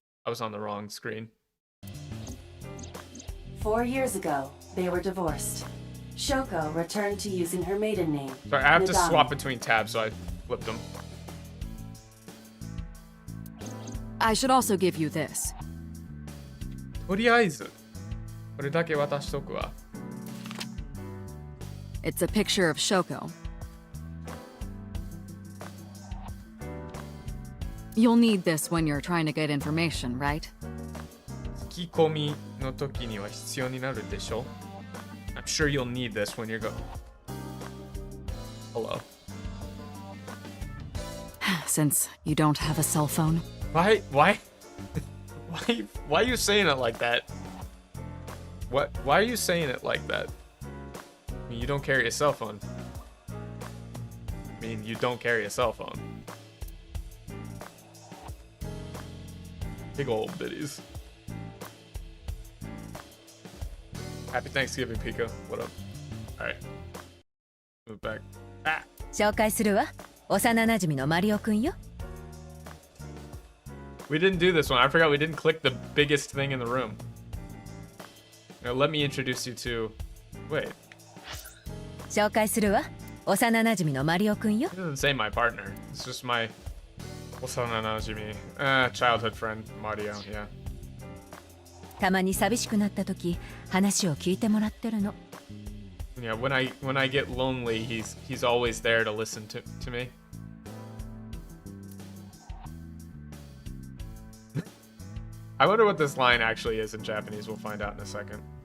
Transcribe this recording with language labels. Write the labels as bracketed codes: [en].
[en] I was on the wrong screen. 4 years ago, they were divorced. Shoko returned to using her maiden name. Sorry, I have to Nadami. swap between tabs, so I flipped them. I should also give you this. [ja] とりあえず、これだけ渡しとくわ。 [en] It's a picture of Shoko. You'll need this when you're trying to get information, right? [ja] 聞き込みの時には必要になるでしょ? [en] I'm sure you'll need this when you're Hello. Since you don't have a cell phone. Why are you saying it like that? Why are you saying it like that? I mean, you don't carry a cell phone. I mean, you don't carry a cell phone. Big old bitties. Happy Thanksgiving, Pico. What up? Alright. Move back. Ah! [ja] 紹介するわ。幼馴染のマリオくんよ。 [en] We didn't do this one. I forgot we didn't click the biggest thing in the room. Now let me introduce you to... Wait. [ja] 紹介するわ。幼馴染のマリオくんよ。 [en] It doesn't say my partner. It's just my childhood friend, Mario, yeah. [ja] たまに寂しくなった時、話を聞いてもらってるの。 [en] Yeah, when I get lonely, he's always there to listen to me. I wonder what this line actually is in Japanese. We'll find out in a second.